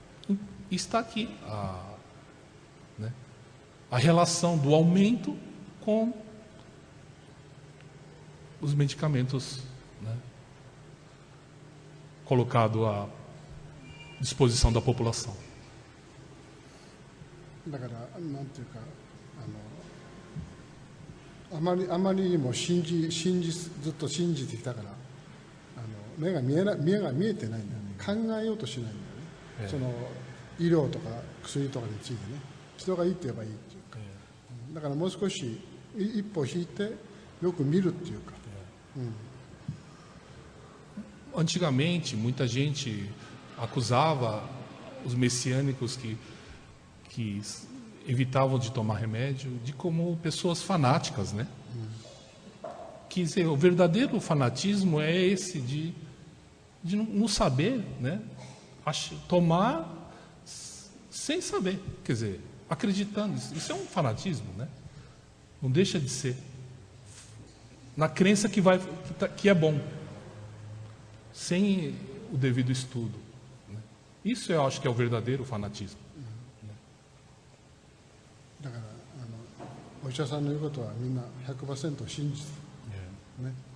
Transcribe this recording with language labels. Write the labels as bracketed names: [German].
[Portuguese] E está aqui a relação do aumento com os medicamentos, né? colocado à disposição da população. [Japanese] だからなんていうかあまりにもずっと信じてきたから目が見えてないんだよね。考えようとしないんだよね。その医療とか薬とかについてね、人がいいって言えばいいっていうか、だからもう少し一歩引いてよく見るっていうか。 [Portuguese] Antigamente, muita gente acusava os messiânicos que evitavam de tomar remédio de como pessoas fanáticas, né? Que dizer, o verdadeiro fanatismo é esse de não saber, né? Tomar sem saber, quer dizer, acreditando. Isso é um fanatismo, né? Não deixa de ser. Na crença que é bom, sem o devido estudo, né? Isso eu acho que é o verdadeiro fanatismo. [Japanese] だからお医者さんの言うことはみんな 100% 信じてる、ね。